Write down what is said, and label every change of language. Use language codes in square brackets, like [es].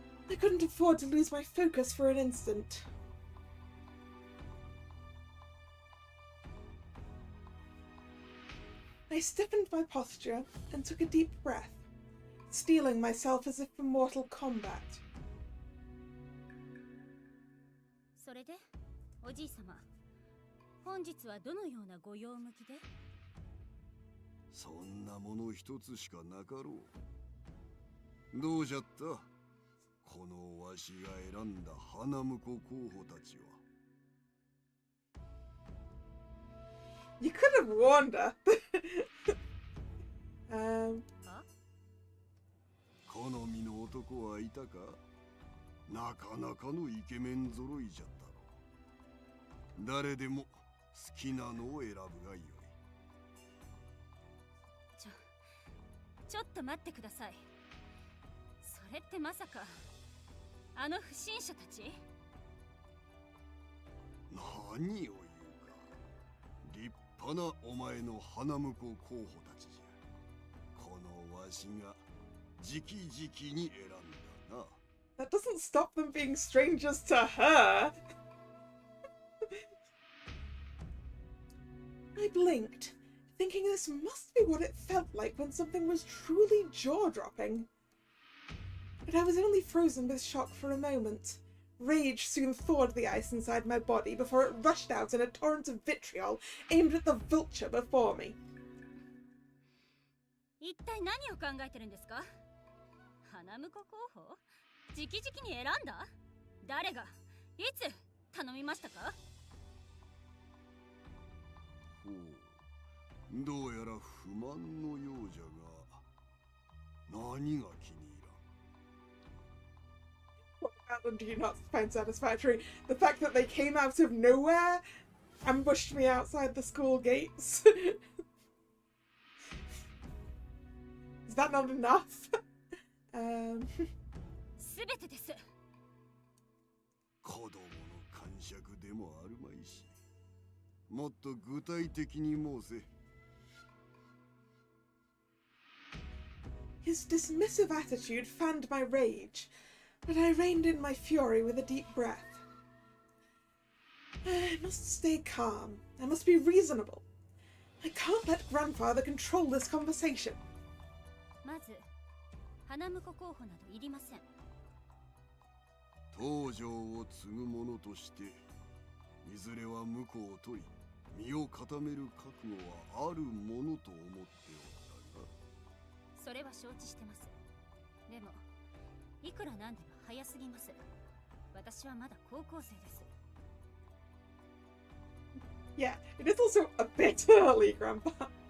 [en] I couldn't afford to lose my focus for an instant. I stiffened my posture and took a deep breath, steeling myself as if for mortal combat. [ja] それで、おじいさま、本日はどのようなご用向きで？そんなもの一つしかなかろう。どうじゃった？このわしが選んだ花婿候補たちは。 [en] You could have warned her. [ja] 好みの男はいたか？なかなかのイケメン揃いじゃったろ。誰でも好きなのを選ぶがよい。ちょっと待ってください。それってまさかあの不審者たち？何を言うか。立派なお前の花婿候補たちじゃ。このわしが直々に選んだな。 [en] That doesn't stop them being strangers to her. I blinked, thinking this must be what it felt like when something was truly jaw-dropping. But I was only frozen with shock for a moment. Rage soon thawed the ice inside my body before it rushed out in a torrent of vitriol aimed at the vulture before me. [ja] 一体何を考えてるんですか？花婿候補？直々に選んだ？誰が？いつ頼みましたか？ほう、どうやら不満のようじゃが、何が気に入らん。 [en] What about them do you not find satisfactory? The fact that they came out of nowhere, ambushed me outside the school gates. Is that not enough? [ja] すべてです。子供の感触でもあるまいし、もっと具体的に申せ。 [en] His dismissive attitude fanned my rage, but I reined in my fury with a deep breath. I must stay calm. I must be reasonable. I can't let grandfather control this conversation. [ja] まず、花婿候補などいりません。東条を継ぐ者として、いずれは婿を取り、身を固める覚悟はあるものと思っておったが。それは承知してます。でも、いくらなんでも早すぎます。私はまだ高校生です。 [en] Yeah, it is also a bit early, Grandpa.